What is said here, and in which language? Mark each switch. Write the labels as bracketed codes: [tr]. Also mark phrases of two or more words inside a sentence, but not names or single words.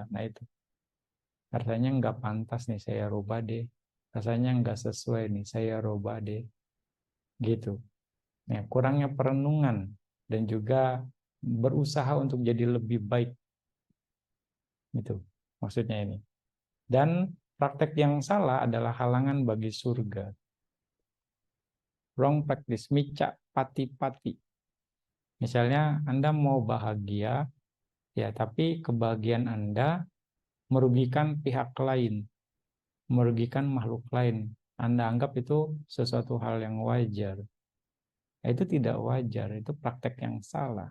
[id] Nah itu rasanya nggak pantas nih saya rubah deh, rasanya nggak sesuai nih saya rubah deh, gitu. Nah, kurangnya perenungan dan juga berusaha untuk jadi lebih baik, itu maksudnya ini. Dan praktek yang salah adalah halangan bagi surga. [en] Wrong practice, [pi] micak pati-pati. [id] Misalnya Anda mau bahagia, ya tapi kebahagiaan Anda merugikan pihak lain, merugikan makhluk lain. Anda anggap itu sesuatu hal yang wajar. Itu tidak wajar, itu praktek yang salah.